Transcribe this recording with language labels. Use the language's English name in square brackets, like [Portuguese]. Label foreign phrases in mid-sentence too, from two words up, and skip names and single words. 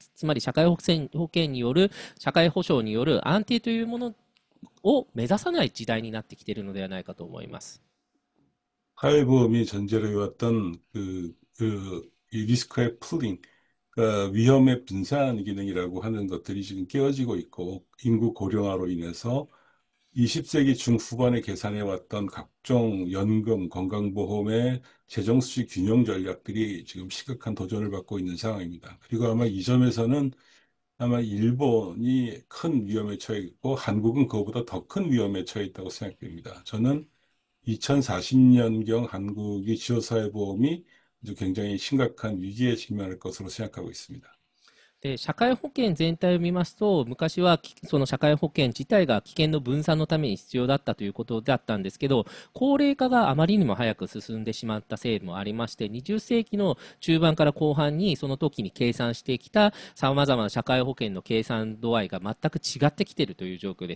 [Japanese] つまり社会保険による、社会保障による安定というものを目指さない時代になってきているのではないかと思います。 [Korean] 사회보험이 전제로 해왔던 이 리스크의 풀링, 그러니까 위험의 분산 기능이라고 하는 것들이 지금 깨어지고 있고, 인구 고령화로 인해서 20세기 중후반에 계산해왔던 각종 연금, 건강보험의 재정수지 균형 전략들이 지금 심각한 도전을 받고 있는 상황입니다. 그리고 아마 이 점에서는 아마 일본이 큰 위험에 처해 있고 한국은 그거보다 더 큰 위험에 처해 있다고 생각됩니다. 저는 2040년경 한국이 지역사회보험이 아주 굉장히 심각한 위기에 직면할 것으로 생각하고 있습니다. [Japanese] で、社会保険全体を見ますと、昔はその社会保険自体が危険の分散のために必要だったということだったんですけど、高齢化があまりにも早く進んでしまったせいもありまして、20世紀の中盤から後半にその時に計算してきた様々な社会保険の計算度合いが全く違ってきているという状況です。